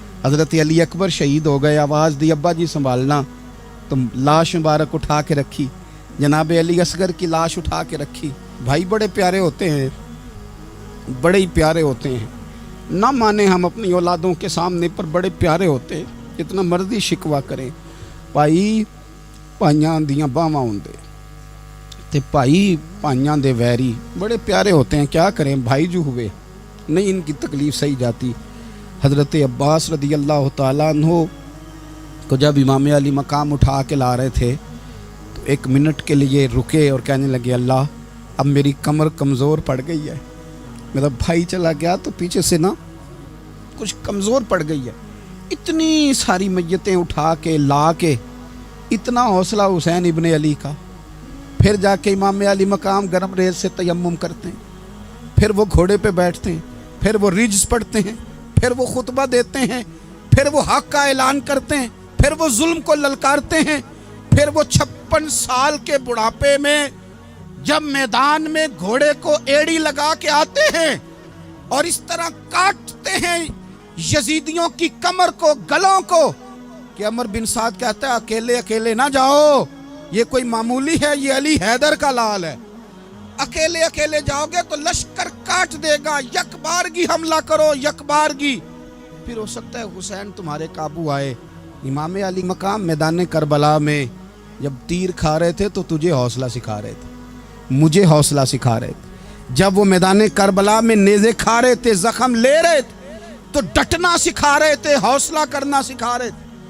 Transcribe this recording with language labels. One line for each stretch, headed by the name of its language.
Urdu: حضرت علی اکبر شہید ہو گئے، آواز دی ابا جی سنبھالنا، تو لاش مبارک اٹھا کے رکھی. جناب علی اصغر کی لاش اٹھا کے رکھی. بھائی بڑے پیارے ہوتے ہیں، بڑے ہی پیارے ہوتے ہیں. نہ مانے ہم اپنی اولادوں کے سامنے، پر بڑے پیارے ہوتے ہیں. جتنا مرضی شکوہ کریں،
Punjabi: بھائی پائیاں دیاں باواں ہوندے تے بھائی پائیاں دے ویری،
Urdu: بڑے پیارے ہوتے ہیں. کیا کریں، بھائی جو ہوئے نہیں ان کی تکلیف سہی جاتی. حضرت عباس رضی اللہ تعالیٰ عنہ کو جب امام علی مقام اٹھا کے لا رہے تھے تو ایک منٹ کے لیے رکے اور کہنے لگے اللہ اب میری کمر کمزور پڑ گئی ہے. میرا بھائی چلا گیا تو پیچھے سے نا کچھ کمزور پڑ گئی ہے. اتنی ساری میتیں اٹھا کے لا کے، اتنا حوصلہ حسین ابن علی کا. پھر جا کے امام علی مقام گرم ریت سے تیمم کرتے ہیں، پھر وہ گھوڑے پہ بیٹھتے ہیں، پھر وہ رجز پڑھتے ہیں، پھر وہ خطبہ دیتے ہیں، پھر وہ حق کا اعلان کرتے ہیں، پھر وہ ظلم کو للکارتے ہیں. پھر وہ 56 سال کے بڑھاپے میں جب میدان میں گھوڑے کو ایڑی لگا کے آتے ہیں اور اس طرح کاٹتے ہیں یزیدیوں کی کمر کو، گلوں کو، کہ عمر بن سعد کہتا ہے اکیلے اکیلے نہ جاؤ، یہ کوئی معمولی ہے، یہ علی حیدر کا لال ہے. اکیلے اکیلے جاؤ گے تو لشکر کاٹ دے گا، یک بارگی حملہ کرو، یک بارگی. پھر ہو سکتا ہے حسین تمہارے قابو آئے. امام علی مقام میدان کربلا میں جب تیر کھا رہے تھے تو تجھے حوصلہ سکھا رہے تھے، مجھے حوصلہ سکھا رہے تھے. جب وہ میدان کربلا میں نیزے کھا رہے تھے، زخم لے رہے تھے، تو ڈٹنا سکھا رہے تھے، حوصلہ کرنا سکھا رہے تھے.